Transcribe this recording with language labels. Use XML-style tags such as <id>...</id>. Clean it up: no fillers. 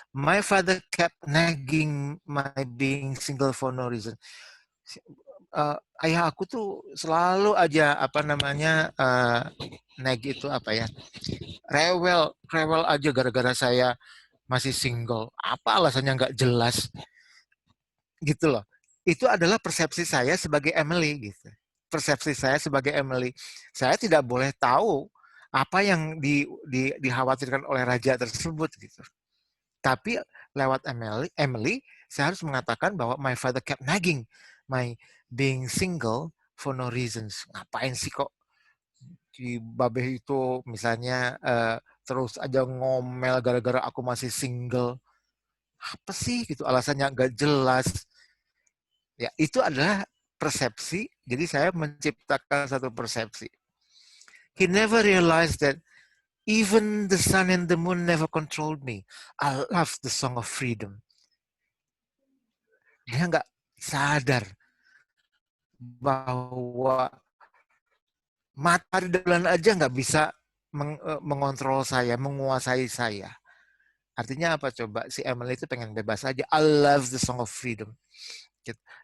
<en>My father kept nagging my being single for no reason.</en> <id>Ayah aku tuh selalu aja apa namanya nag itu apa ya? Rewel aja gara-gara saya masih single. Apa alasannya nggak jelas? Gitu loh. Itu adalah persepsi saya sebagai Emily gitu. Persepsi saya sebagai Emily. Saya tidak boleh tahu apa yang dikhawatirkan oleh raja tersebut gitu. Tapi lewat Emily, saya harus mengatakan bahwa</id> <en>my father kept nagging my being single for no reasons.</en> <id>Ngapain sih kok si Babeh itu misalnya terus aja ngomel gara-gara aku masih single. Apa sih gitu alasannya nggak jelas. Ya, itu adalah persepsi. Jadi saya menciptakan satu persepsi.</id> <en>He never realized that even the sun and the moon never controlled me. I love the song of freedom.</en> <id>Dia nggak sadar bahwa matahari dan bulan aja nggak bisa mengontrol saya, menguasai saya. Artinya apa coba? Si Emily itu pengen bebas aja.</id> <en>I love the song of freedom.</en> <id>Gitu.</id>